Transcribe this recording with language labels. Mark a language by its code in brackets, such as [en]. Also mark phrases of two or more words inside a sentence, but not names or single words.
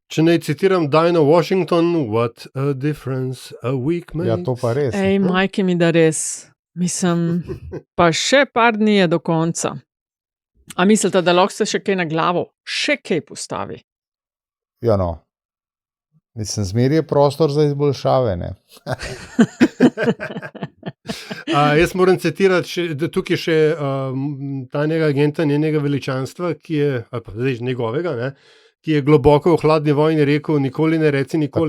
[sl] Če naj citiram Dinah Washington, [en] what a difference a week makes. [sl] Ja, to pa res. Ej, [hr] majke mi [sl] da res. Mislim, pa še par dni je do konca. A mislite, da lahko se še kaj na glavo, še kaj postavi? Ja, no. Mislim, zmeri je prostor za izboljšave, ne? Jaz moram citirati tukaj še tajnega agenta njenega veličanstva, ki je, ali pa zdaj njegovega, ne, ki je globoko v hladni vojni rekel, nikoli ne reci nikoli.